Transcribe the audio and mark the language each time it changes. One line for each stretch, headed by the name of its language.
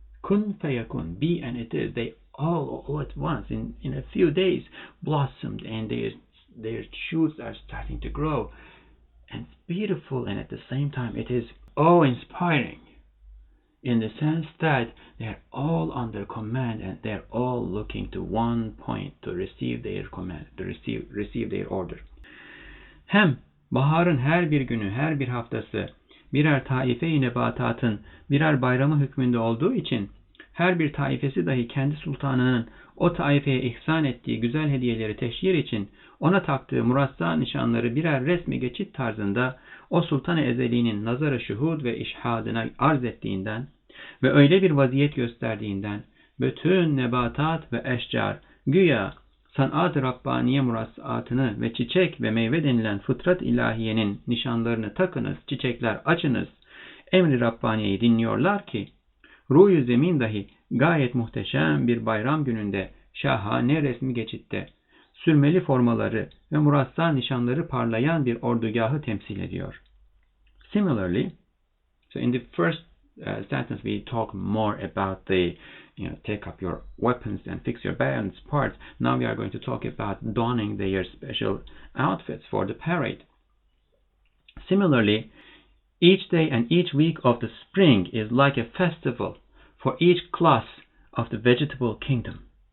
Arabic: Kun fayakun,
English: be and it is. They all at once, in a few days, blossomed, and their shoots are starting to grow. And it's beautiful, and at the same time it is awe-inspiring, in the sense that they're all under command and they're all looking to one point, to receive their command, to receive their order.
Turkish: Hem baharın her bir günü, her bir haftası birer taife-i nebatatın birer bayramı hükmünde olduğu için her bir taifesi dahi kendi sultanının o taifeye ihsan ettiği güzel hediyeleri teşhir için ona taktığı murassa nişanları birer resmi geçit tarzında o sultan-ı ezeliğinin nazara şuhud ve işhadına arz ettiğinden ve öyle bir vaziyet gösterdiğinden bütün nebatat ve eşcar güya sanat-ı Rabbaniye murassaatını ve çiçek ve meyve denilen fıtrat ilahiyenin nişanlarını takınız, çiçekler açınız, emri Rabbaniye'yi dinliyorlar ki ruh-ü zemin dahi gayet muhteşem bir bayram gününde şahane resmi geçitte sürmeli formaları ve murassa nişanları parlayan bir ordugahı temsil ediyor.
English: Similarly, so in the first sentence we talk more about the take up your weapons and fix your bayonets part. Now we are going to talk about donning their special outfits for the parade. Similarly, each day and each week of the spring is like a festival for each class of the vegetable kingdom.